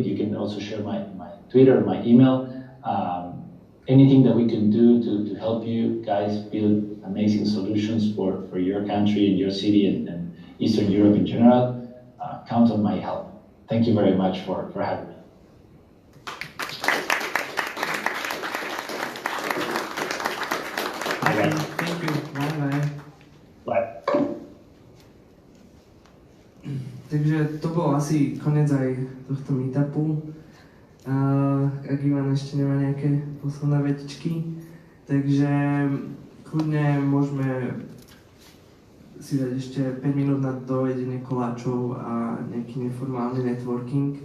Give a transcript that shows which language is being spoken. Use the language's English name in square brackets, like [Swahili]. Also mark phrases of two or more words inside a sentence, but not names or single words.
[English] You can also share my Twitter, my email. Anything that we can do to help you guys build amazing solutions for your country and your city and Eastern Europe in general, count on my help. Thank you very much for having me. Bye. thank you. Bye. Bye. [Slovak] Takže to bol asi koniec aj tohto meetupu. Ak Ivan ešte nemá nejaké posledné vetičky, takže kľudne môžeme si dať ešte 5 minút na dojedenie koláčov a nejaký neformálny networking.